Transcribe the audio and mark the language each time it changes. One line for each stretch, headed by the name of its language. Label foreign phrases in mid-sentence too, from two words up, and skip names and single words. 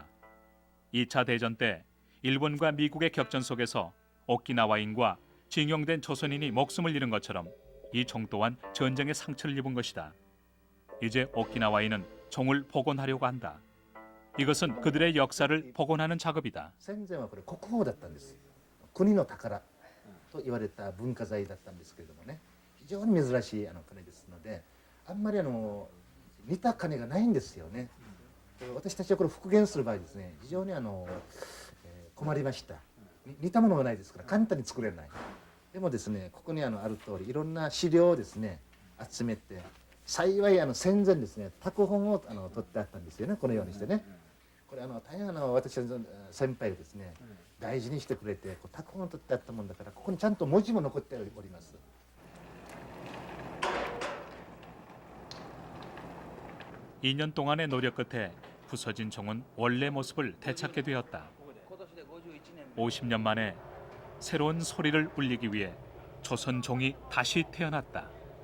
Korean: 2차 대전 때 일본과 미국의 격전 속에서 오키나와인과 징용된 조선인이 목숨을 잃은 것처럼 이 종 또한 전쟁의 상처를 입은 것이다. 이제 오키나와인은 종을 복원하려고 한다. 이것은 그들의 역사를 복원하는 작업이다.
Japanese: 国の宝と言われた文化財だったんですけれどもね非常に珍しい鐘ですのであんまり似た鐘がないんですよね。私たちはこれ復元する場合ですね非常に困りました。似たものがないですから簡単に作れない。でもですねここにある通りいろんな資料をですね集めて幸い戦前ですね拓本を取ってあったんですよねこのようにしてね。これ大変私の先輩がですね大事にしてくれて拓本を取ってあったもんだからここにちゃんと文字も残っております。
Korean: 2년 동안의 노력 끝에 부서진 종은 원래 모습을 되찾게 되었다. 50년 만에 새로운 소리를 울리기 위해 조선 종이 다시 태어났다.